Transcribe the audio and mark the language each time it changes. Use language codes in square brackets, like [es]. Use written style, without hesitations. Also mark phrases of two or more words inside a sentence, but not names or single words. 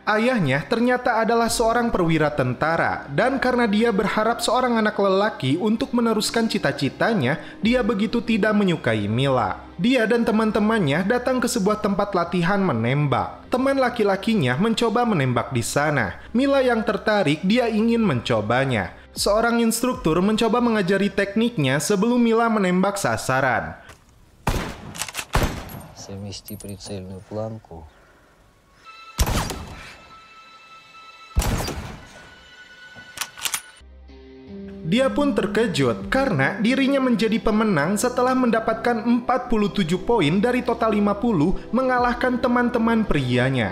[id] Ayahnya ternyata adalah seorang perwira tentara, dan karena dia berharap seorang anak lelaki untuk meneruskan cita-citanya, dia begitu tidak menyukai Mila. Dia dan teman-temannya datang ke sebuah tempat latihan menembak. Teman laki-lakinya mencoba menembak di sana. Mila yang tertarik, dia ingin mencobanya. Seorang instruktur mencoba mengajari tekniknya sebelum Mila menembak sasaran. [ru] Совмести прицельную планку. [id] Dia pun terkejut karena dirinya menjadi pemenang setelah mendapatkan 47 poin dari total 50 mengalahkan teman-teman prianya.